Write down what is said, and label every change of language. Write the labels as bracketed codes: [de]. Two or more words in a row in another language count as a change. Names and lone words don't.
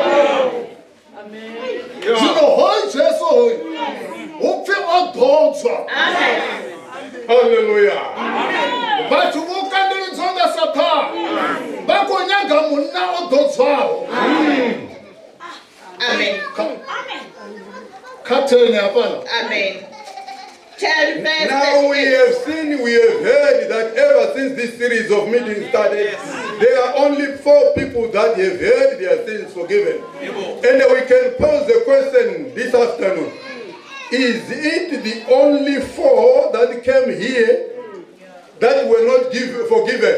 [ve] Zwino hoyu Jesu hoyu upfe o ḓodzwa. Hallelujah. Vhathu vho kandeledzwa nga Satana vha khou nyaga munna o ḓodzwaho. Amen. Khatheni hafhaḽa. Amen. [en] Now we have seen, we have heard that ever since this series of meetings started, there are only 4 people that have heard their sins forgiven. And we can pose the question this afternoon. Is it the only 4 that came here that were not forgiven?